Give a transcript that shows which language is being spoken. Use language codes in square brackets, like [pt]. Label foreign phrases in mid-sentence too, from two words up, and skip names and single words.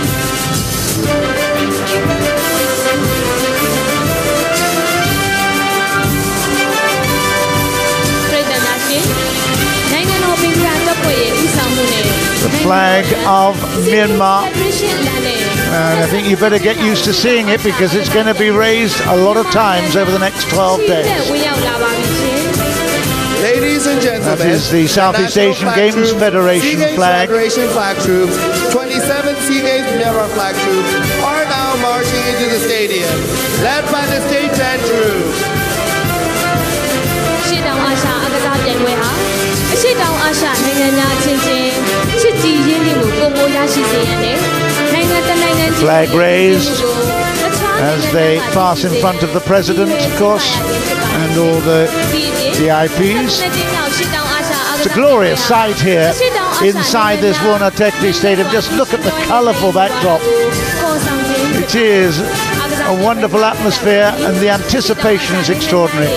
[en] The flag of Myanmar, and I think you better get used to seeing it because it's going to be raised a lot of times over the next 12 days. Ladies and gentlemen, that is the Southeast Asian Games Federation flag. Federation flag troops, 27 SEA Games Myanmar flag troops are now marching into the stadium, led by the State Band Troop. [my] ရှေ့တောင်အာရှအားကစားပြိုင်ပွဲဟာအရှေ့တောင်အာရှနိုင်ငံများချင်းချင်းချစ်ကြည်ရင်းနှီးမှုပုံမိုးရရှိစေရန်နဲ့နိုင်ငံတကာနိုင်ငံကြီး [en] flag raised as they pass in front of the president, of course, and all the VIPs. It's a glorious sight here inside this Wunatekti Stadium. Just look at the colourful backdrop. It is a wonderful atmosphere and the anticipation is extraordinary.